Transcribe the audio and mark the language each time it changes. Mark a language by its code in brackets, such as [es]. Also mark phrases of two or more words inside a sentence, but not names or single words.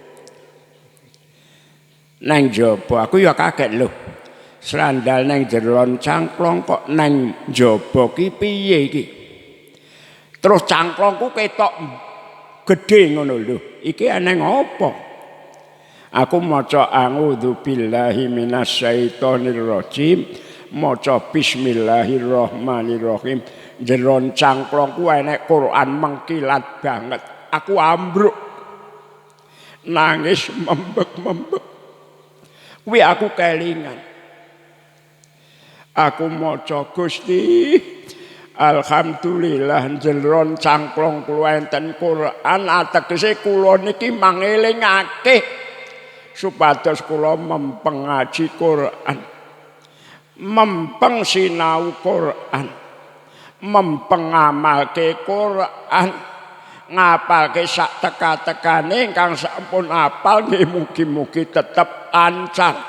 [jv] Nang jaba aku ya kaget lho. Serandal nang jero cangklong kok nang jaba ki piye iki? Terus cangklongku ketok gedhe ngono lho. Iki aneh apa? Aku maca [ar] أعوذ بالله من الشيطان الرجيم, maca بسم الله الرحمن الرحيم. [jv] Jero cangklongku enek Quran mengkilat banget. Aku ambruk. Nangis membek-membek. Kuwi aku kelingan. Aku maca Gusti, alhamdulillah jero cangklong kula enten Quran ategese kula niki mangelingake supados kula mempeng ngaji Quran, mempeng sinau Quran, mempeng ngamalke Quran, ngapalke sak teka-tekane ingkang sampun apal nggih mugi-mugi tetep lancar.